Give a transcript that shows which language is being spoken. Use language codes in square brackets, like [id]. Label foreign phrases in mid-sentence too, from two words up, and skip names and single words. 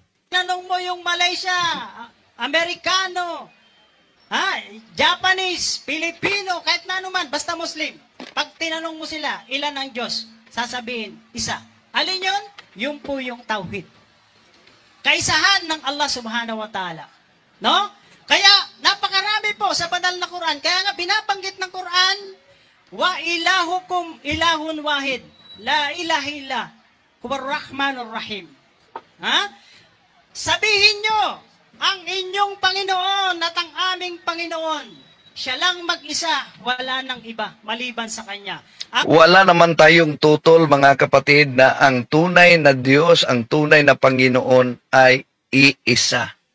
[tl] Tanong mo yung Malaysia, Amerikano, Japanese, Pilipino, kahit na naman, basta Muslim. Pag tinanong mo sila, ilan ang Diyos? Sasabihin, isa. Alin yun? Yun po yung tawhid. Kaisahan ng Allah [ar] سبحانه وتعالى. [tl] No? Kaya, napakarami po sa banal na Quran. Kaya nga, binabanggit ng Quran, [ar] وإلهكم إله واحد. لا إله إلا. هو الرحمن الرحيم. [tl] Sabihin nyo, ang inyong Panginoon at ang aming Panginoon, siya lang mag-isa, wala nang iba, maliban sa Kanya. Wala naman tayong tutol, mga kapatid, na ang tunay na Diyos, ang tunay na Panginoon ay iisa.